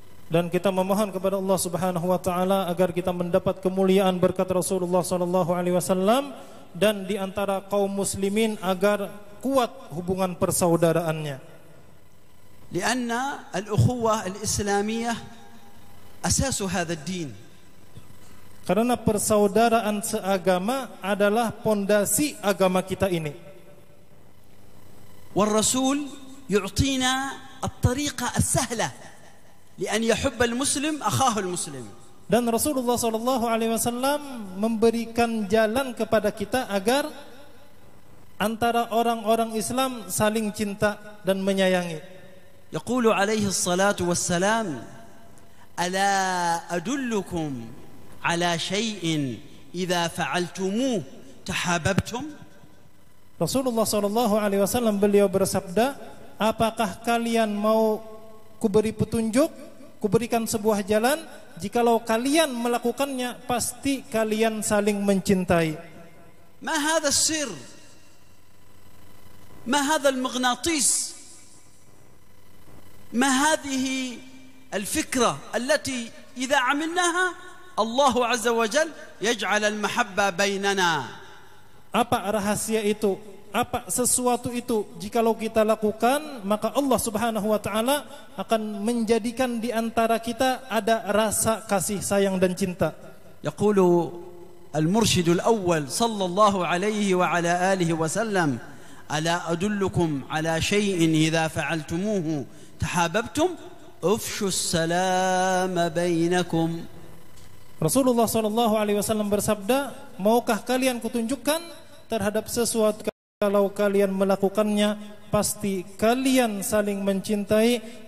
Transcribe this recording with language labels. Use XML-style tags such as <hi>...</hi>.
<id>Dan kita memohon kepada Allah Subhanahu Wa Taala agar kita mendapat kemuliaan berkat Rasulullah Sallallahu Alaihi Wasallam, dan di antara kaum muslimin agar kuat hubungan persaudaraannya.</id> <ar>لأن الأخوة الإسلامية أساس هذا الدين.</ar> <id>Karena persaudaraan seagama adalah pondasi agama kita ini.</id> <ar>والرسول يعطينا الطريقة السهلة لأن يحب المسلم أخاه المسلم.</ar> <id>Dan Rasulullah Sallallahu Alaihi Wasallam memberikan jalan kepada kita agar antara orang-orang Islam saling cinta dan menyayangi.</id> <ar>يقول عليه الصلاة والسلام ألا أدلكم على شيء إذا فعلتموه تحاببتم.</ar> <id>Rasulullah Sallallahu Alaihi Wasallam beliau bersabda, apakah kalian mau kuberi petunjuk, kuberikan sebuah jalan, jikalau kalian melakukannya pasti kalian saling mencintai.</id> <ar>ما هذا السر؟ ما هذا المغناطيس؟ ما هذه الفكرة التي إذا عملناها الله عز وجل يجعل المحبة بيننا؟</ar> <id>Apa rahasia itu? Apa sesuatu itu? Jikalau kita lakukan, maka Allah Subhanahu Wa Taala akan menjadikan di antara kita ada rasa kasih sayang dan cinta.</id> <ar>يقول المرشد الأول صلى الله عليه وعلى آله وسلم ألا أدلكم على شيء إذا فعلتموه تحاببتم أفشوا السلام بينكم.</ar> <id>Rasulullah Shallallahu Alaihi Wasallam bersabda, maukah kalian kutunjukkan terhadap sesuatu, kalau kalian melakukannya pasti kalian saling mencintai.</id>